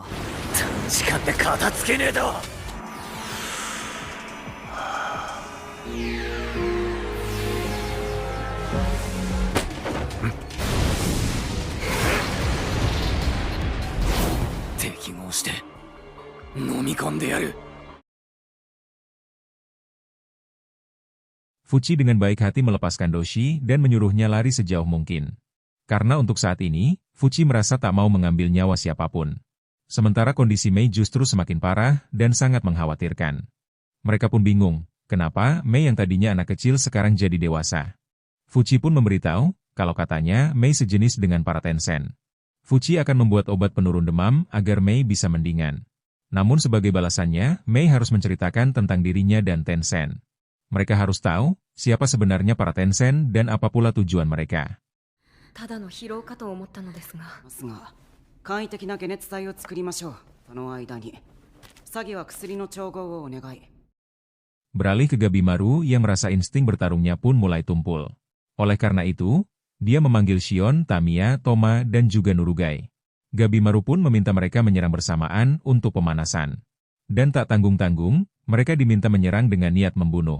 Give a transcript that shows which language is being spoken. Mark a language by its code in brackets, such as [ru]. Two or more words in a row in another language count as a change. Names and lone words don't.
[ja] 短時間で片付けねえと。適合して飲み込んでやる。 [id] Fuchi dengan baik hati melepaskan Doshi dan menyuruhnya lari sejauh mungkin. Karena untuk saat ini, Fuchi merasa tak mau mengambil nyawa siapapun. Sementara kondisi Mei justru semakin parah dan sangat mengkhawatirkan. Mereka pun bingung, kenapa Mei yang tadinya anak kecil sekarang jadi dewasa. Fuchi pun memberitahu, kalau katanya Mei sejenis dengan para Tencent. Fuchi akan membuat obat penurun demam agar Mei bisa mendingan. Namun sebagai balasannya, Mei harus menceritakan tentang dirinya dan Tencent. Mereka harus tahu siapa sebenarnya para Tencent dan apa pula tujuan mereka. [ja] ただの疲労かと思ったのですが。簡易的な解熱剤を作りましょう。その間にサギは薬の調合をお願い。 [id] Beralih ke Gabimaru yang merasa insting bertarungnya pun mulai tumpul. Oleh karena itu, dia memanggil Shion, Tamiya, Toma, dan juga Nurugai. Gabimaru pun meminta mereka menyerang bersamaan untuk pemanasan. Dan tak tanggung-tanggung, mereka diminta menyerang dengan niat membunuh.